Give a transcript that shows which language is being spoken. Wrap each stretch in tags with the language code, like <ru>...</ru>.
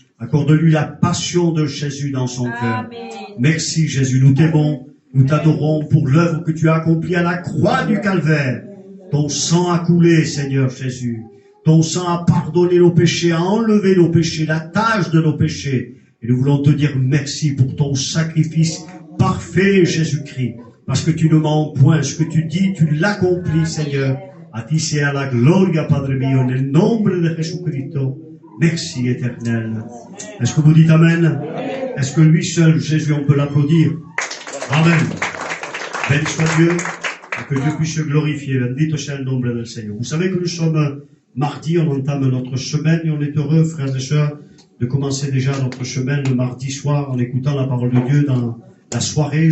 <fr>Accorde-lui la passion de Jésus dans son cœur. Merci Jésus, nous t'aimons, nous t'adorons pour l'œuvre que tu as accomplie à la croix du Calvaire. Ton sang a coulé, Seigneur Jésus. Ton sang a pardonné nos péchés, a enlevé nos péchés, la tâche de nos péchés. Et nous voulons te dire merci pour ton sacrifice parfait, Jésus-Christ. Parce que tu ne mens point, ce que tu dis, tu l'accomplis, Seigneur.</fr> <es>A ti sea la gloria, Padre mío, en el nombre de Jesucristo.</es> <fr>Merci, éternel. Est-ce que vous dites Amen? Est-ce que lui seul, Jésus, on peut l'applaudir? Amen. Béni soit Dieu, et que Dieu puisse se glorifier.</fr> <es>Bendito sea el nombre del</es> <fr>Seigneur. Vous savez que nous sommes mardi, on entame notre semaine, et on est heureux, frères et sœurs, de commencer déjà notre semaine le mardi soir en écoutant la parole de Dieu dans la soirée.</fr>